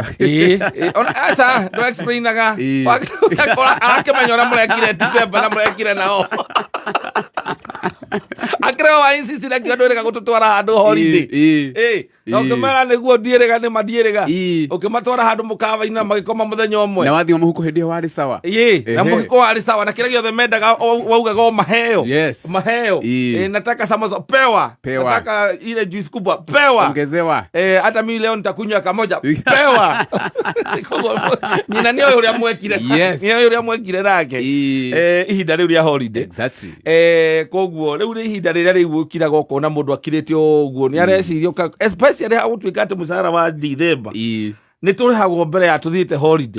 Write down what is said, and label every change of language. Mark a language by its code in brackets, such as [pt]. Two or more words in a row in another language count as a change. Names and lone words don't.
[ki] aca ndũ explainaga akĩmenya ũrĩa mũrekire December na mũrekire nao akĩreo wa insist na kiandũ rega gũtũtwara handũ holiday na ũkĩmera nĩguo ndiĩrĩga nĩ mandiĩrĩga ũkĩmatwara handũ mũkawa-inĩ na magĩkoma mũthenya ũmwe na wathiĩ mũhuko hĩndĩ ĩyo warĩ sawa na mũhuko warĩ sawa na kĩrĩa gĩothe mendaga waugaga o maheo [sw] nataka samosa pewa nataka ile juice kubwa pewa ongezewa hata mimi leo nitakunywa kamoja pewa [ki] nyina nĩ ũrĩa mwekire nake ihinda rĩu rĩa holiday exactly koguo rĩu nĩ ihinda rĩrĩa rĩu ũkiraga ũkona mũndũ akirĩte ũguo nĩ areciria especially ha gũtuĩka atĩ mũcara wa December nĩ tũrĩhagwo mbere ya tũthiĩte holiday